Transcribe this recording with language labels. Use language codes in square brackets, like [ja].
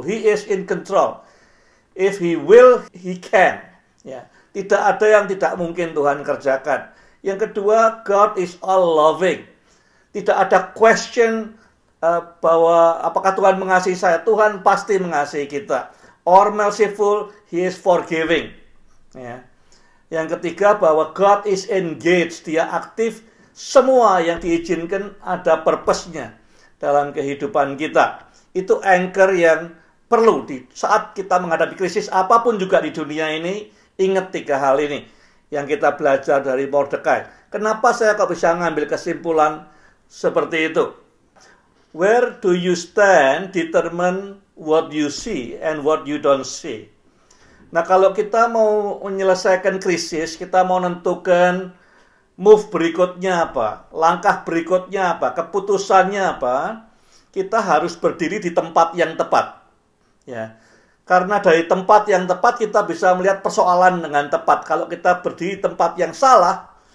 [en] He is in control. If He will, He can. Ya. [id] Tidak ada yang tidak mungkin Tuhan kerjakan. Yang kedua, [en] God is all loving. [id] Tidak ada question bahwa apakah Tuhan mengasihi saya. Tuhan pasti mengasihi kita. [en] Or merciful, He is forgiving. [id] Ya. Yang ketiga, bahwa [en] God is engaged. [id] Dia aktif. Semua yang diizinkan ada purpose-nya dalam kehidupan kita. Itu anchor yang perlu di saat kita menghadapi krisis apapun juga di dunia ini. Ingat 3 hal ini yang kita belajar dari Mordekai. Kenapa saya kok bisa ngambil kesimpulan seperti itu? [en] Where do you stand determine what you see and what you don't see. [id] Nah, kalau kita mau menyelesaikan krisis, kita mau menentukan move berikutnya apa, langkah berikutnya apa, keputusannya apa, kita harus berdiri di tempat yang tepat. Ya. Karena dari tempat yang tepat kita bisa melihat persoalan dengan tepat. Kalau kita berdiri di tempat yang salah,